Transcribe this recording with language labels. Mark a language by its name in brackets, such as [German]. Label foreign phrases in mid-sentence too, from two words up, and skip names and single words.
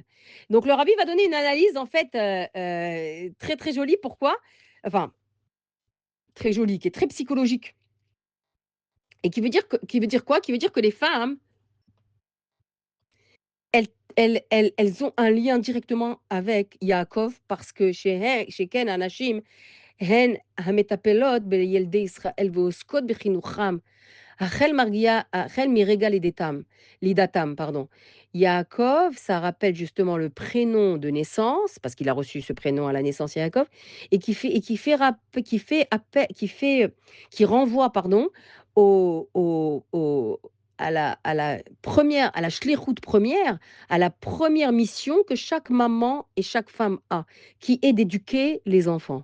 [French] Donc le rabbi va donner une analyse en fait très très jolie. Pourquoi? Enfin, très jolie, qui est très psychologique. Et qui veut dire quoi? Qui veut dire que les femmes, elles elles ont un lien directement avec Yaakov parce que chez Ken Anashim, [Hebrew] הן המטפלות בילדי ישראל ועוסקות בחינוכם החל מרגע לידתם, [French] pardon. Yaakov, ça rappelle justement le prénom de naissance, parce qu'il a reçu ce prénom à la naissance, Yaakov, et qui renvoie, pardon, à la shlichut première, à la première mission que chaque maman et chaque femme a, qui est d'éduquer les enfants.